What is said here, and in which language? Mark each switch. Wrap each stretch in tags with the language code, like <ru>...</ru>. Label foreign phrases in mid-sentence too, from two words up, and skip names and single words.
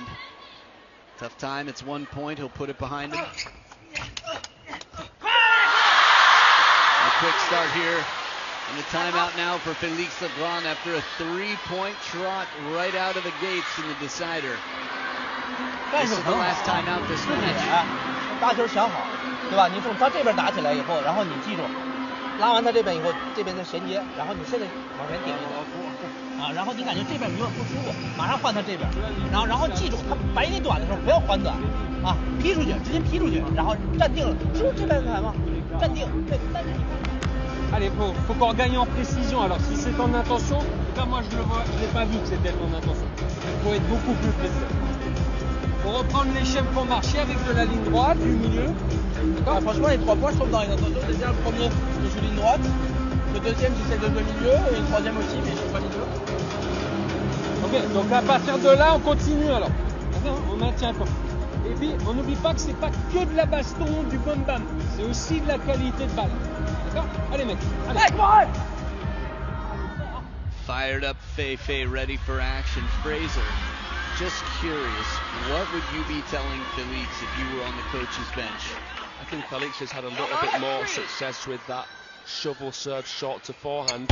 <en>Tough time. It's 1 point. He'll put it behind him. quick start here. And the timeout now for Felix Lebrun after a 3-point trot right out of the gates in the decider. This is the last timeout this match.</en> <zh>打球想好，对吧？你从他这边打起来以后，然后你记住，拉完他这边以后，这边的衔接，然后你现在往前顶一点啊，然后你感觉这边有点不舒服，马上换他这边，然后记住，他摆你短的时候不要还短啊，劈出去，直接劈出去，然后站定了，是不是这边台吗？站定，对，但是你看。</zh> <fr>Allez, faut qu'on gagne en précision. Alors si c'est en intention, là moi je l'ai pas vu que c'était en intention. Il faut être beaucoup plus précis. Faut reprendre l'échelle pour marcher avec de la ligne droite du milieu. Ah, franchement les 3 points je trouve dans les intentions. Déjà le premier je joue ligne droite, le deuxième j'essaie de jouer milieu et le troisième aussi mais je joue pas milieu. Ok, donc à partir de là on continue alors. On maintient pas. Et puis on n'oublie pas que c'est pas que de la baston, du bam bam. C'est aussi de la qualité de balle. Allez mec, allez.</fr> <en>Fired up Fei ready for action. Fraser, just curious, what would you be telling Felix if you were on the coach's bench? I think Felix has had a little bit more success with that shovel serve short to forehand.</en>